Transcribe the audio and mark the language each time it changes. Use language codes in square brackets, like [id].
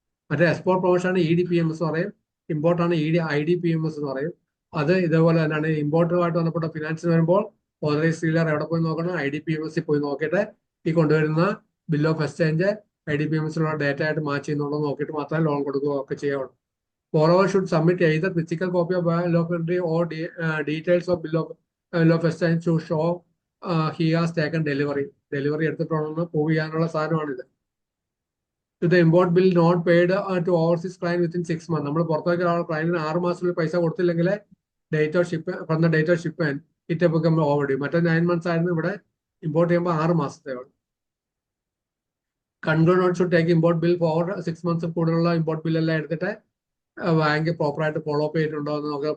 [ml] മറ്റേ export promotion ആണ് EDPMS എന്ന് പറയും, ഇമ്പോർട്ടാണ് IDPMS എന്ന് പറയും. അത് ഇതേപോലെ തന്നെയാണ്. ഇമ്പോർട്ടുമായിട്ട് ബന്ധപ്പെട്ട ഫിനാൻസിന് വരുമ്പോൾ ഓതറൈസ് ഡീലർ എവിടെ പോയി നോക്കണം, IDPMS പോയി നോക്കിയിട്ട് ഈ കൊണ്ടുവരുന്ന bill of exchange IDPMS data ആയിട്ട് മാച്ച് ചെയ്യുന്നുണ്ടോ നോക്കിയിട്ട് മാത്രമേ ലോൺ കൊടുക്കുകയോ ഒക്കെ ചെയ്യാവുള്ളൂ. [en] Borrower should submit either physical copy of bill of entry or details of bill of exchange to show he has taken delivery. [ml] Delivery എടുത്തിട്ടുണ്ടെന്ന് prove ചെയ്യാനുള്ള സാധനമാണിത്. [en] If the import bill not paid to overseas client within 6 months, [ml] നമ്മൾ പുറത്തേക്ക് ക്ലയന്റിന് 6 മാസത്തിൽ പൈസ കൊടുത്തില്ലെങ്കിൽ date of ship from the date of shipment [en] It become overdue. [ml] മറ്റേ 9 months ആയിരുന്നു, ഇവിടെ import ചെയ്യുമ്പോൾ 6 മാസത്തെ ഉള്ളൂ. [en] control note should take import bill for 6 months [ml] കൂടുതലുള്ള ഇമ്പോർട്ട് ബില്ലെല്ലാം എടുത്തിട്ട് ബാങ്ക് പ്രോപ്പറായിട്ട് ഫോളോ അപ്പ് ചെയ്തിട്ടുണ്ടോ എന്ന് നോക്കുക.